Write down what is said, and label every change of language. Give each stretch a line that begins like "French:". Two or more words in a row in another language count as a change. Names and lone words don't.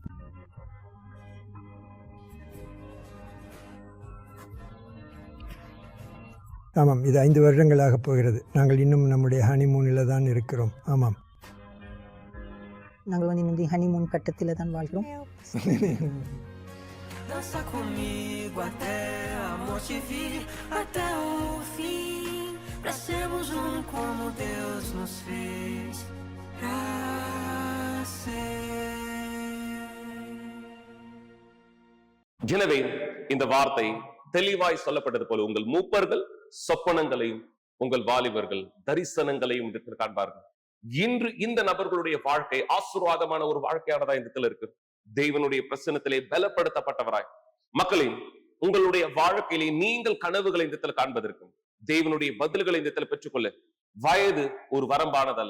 Tamil: ஆமாம், இது 5 வருடங்களாக போகிறது. நாங்கள் இன்னும் நம்முடைய ஹனிமூனில் தான் இருக்கிறோம். ஆமாம், நாங்கள் இந்த ஹனிமூன் கட்டத்தில் தான் வாழ்கிறோம்.
Portuguese: Dança comigo até a morte vir, até o fim, pra sermos um como Deus nos fez pra ser.
Tamil: எனவே இந்த வார்த்தை தெளிவாய் சொல்லப்பட்டது போல உங்கள் மூப்பர்கள் சொப்பனங்களையும் உங்கள் வாலிபர்கள் தரிசனங்களையும் இடத்தில் காண்பார்கள். இன்று இந்த நபர்களுடைய வாழ்க்கை ஆசீர்வாதமான ஒரு வாழ்க்கையானதா இந்த இடத்துல இருக்கு. தேவனுடைய பிரசன்னத்திலே பலப்படுத்தப்பட்டவராய் மக்களே, உங்களுடைய வாழ்க்கையிலே நீங்கள் கனவுகளை இந்த இடத்துல காண்பதற்கும் தேவனுடைய பதில்களை இந்த இடத்துல பெற்றுக்கொள்ள வயது ஒரு வரம்பானதல்ல.